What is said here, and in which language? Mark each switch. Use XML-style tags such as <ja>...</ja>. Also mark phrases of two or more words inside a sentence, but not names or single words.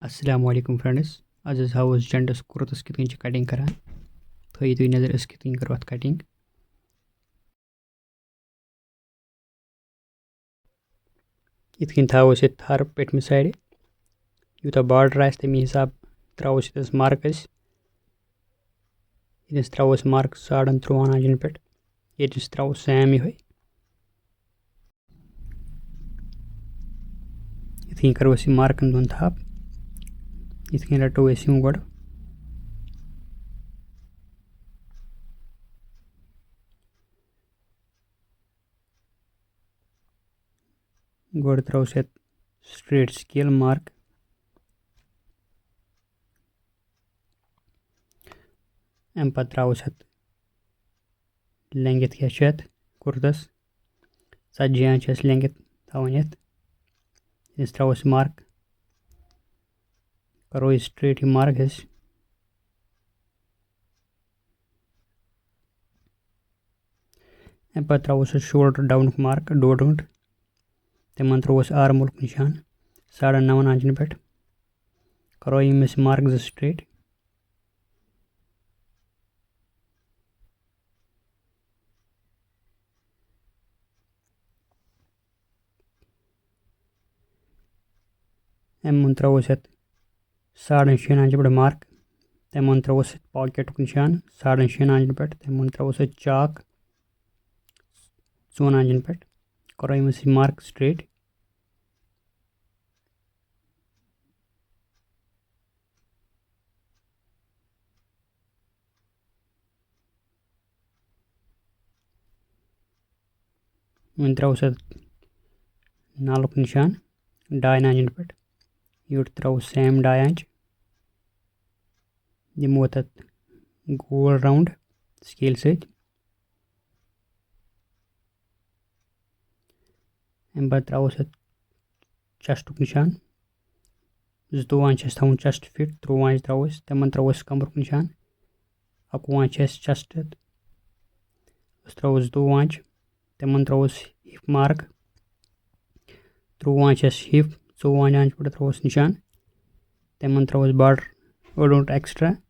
<en>Assalamualaikum friends.</en> <ks>आज हाउस जेंट्स कुर्तस कित कन कटिंग करान थी तुम नजर अस कित करो अत कटिंग इत थो थर पेटम साइड यूत बॉर्डर आ तमी हिसाब त्रो ये मार्क ये त्रो मार्क 13.5 इंचन पे ये त्रो सेम ये करो मार्कन दोन थप ये रटो गो गो त्रो</ks> <en>straight scale mark</en> <ks>अम पे त्रो लेंगथ क्या कुर्तस 40 इंच लेंगथ थवन ये त्रो मार्क करो</ks> <en>straight mark</en> <ks>अम पे त्रो</ks> <en>shoulder down mark</en> <ks>1.5 इंच तमन त्रो आर्म निशान 9.5 इंचन पे करो यमिस मार्क स्ट्रेट अम त्रो 6.5 इंच पे मार्क तमन त्रो पॉकेट निशान 6.5 इंचन पे तमन त्रो चाक 14 इंचन पे करो यमिस मार्क स्ट्रेट वन त्रो नालुक निशान 2.5 इंचन पे यूट त्रो सेम 2.5 इंच दिमो तथ गोल</ks> <en>round scale</en> <ks>सत अम पे त्रो चेस्ट निशान 2 इंच थवन</ks> <en>chest fit</en> <ks>13 इंच त्रो तमन त्रो कमर निशान 21 इंच चेस्ट त्रो 2 इंच तमन त्रो</ks> <en>hip mark</en> <ks>13 इंच हिप 14 इंच पे त्रो निशान तमन त्रो बॉर्डर 1 इंच एक्स्ट्रा</ks>